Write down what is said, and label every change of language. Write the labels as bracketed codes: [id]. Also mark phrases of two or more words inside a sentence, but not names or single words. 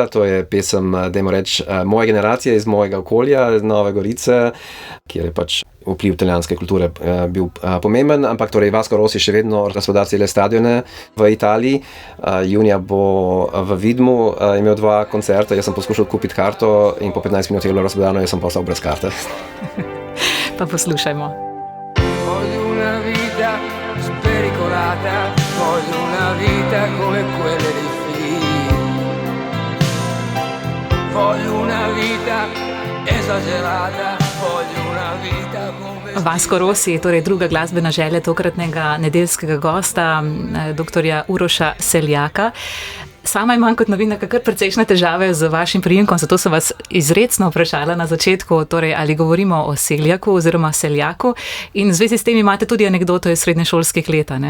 [sl] To je pesem, dajmo reči, moje generacije iz mojega okolja, iz Nove Gorice, kjer je pač vpliv italijanske kulture bil pomemben, ampak torej Vasco Rossi še vedno razproda cele stadione v Italiji. Junija bo v Vidmu imel 2 koncerta, jaz sem poskušal kupiti karto in po 15 minut je bilo razprodano, jaz sem pa ostal brez karte. Pa poslušajmo. [it] Voglio una vita spericolata, voglio una vita come quelle dei film. Voglio una vita esagerata, voglio una vita come... [sl] Vasco Rossi je torej druga glasbena želja tokratnega nedeljskega gosta, doktorja Uroša Seljaka. Sama imam kot novinarka kar precejšnje težave z vašim priimkom, zato sem vas izrecno vprašala na začetku, torej ali govorimo o Seljaku oziroma Seljaku, in v zvezi s tem imate tudi anekdoto iz srednješolskih let, ne?